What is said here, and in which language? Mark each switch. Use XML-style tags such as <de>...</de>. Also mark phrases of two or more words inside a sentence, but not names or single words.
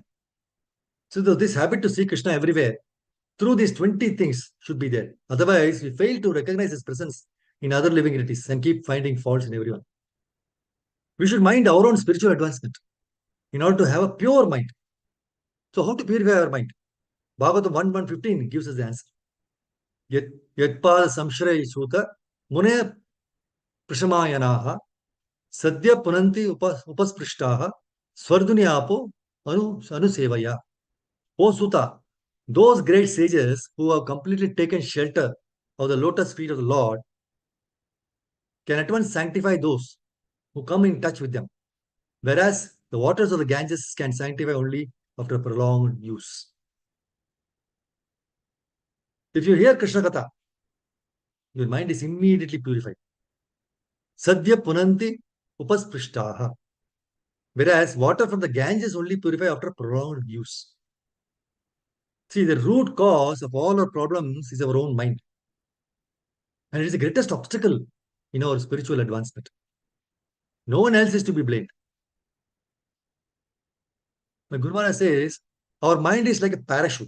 <en>So this habit to see Krishna everywhere through these 20 things should be there. Otherwise, we fail to recognize his presence in other living entities and keep finding faults in everyone. We should mind our own spiritual advancement in order to have a pure mind. So how to purify our mind? Bhagavatam 1:115 gives us the answer.</en> <sa>Yatpada samshraya suta mune prashamayanaha sadhya punanti upasprishtah swardunyapo anusevaya.</sa> <en>O Suta, those great sages who have completely taken shelter of the lotus feet of the Lord can at once sanctify those who come in touch with them, whereas the waters of the Ganges can sanctify only after prolonged use. If you hear Krishna Katha, your mind is immediately purified.</en> <sa>Sadhya punanti upasprishtah.</sa> <en>Whereas water from the Ganges only purify after prolonged use. See, the root cause of all our problems is our own mind. And it is the greatest obstacle in our spiritual advancement. No one else is to be blamed. My Guru Maharaj says, our mind is like a parachute.</en>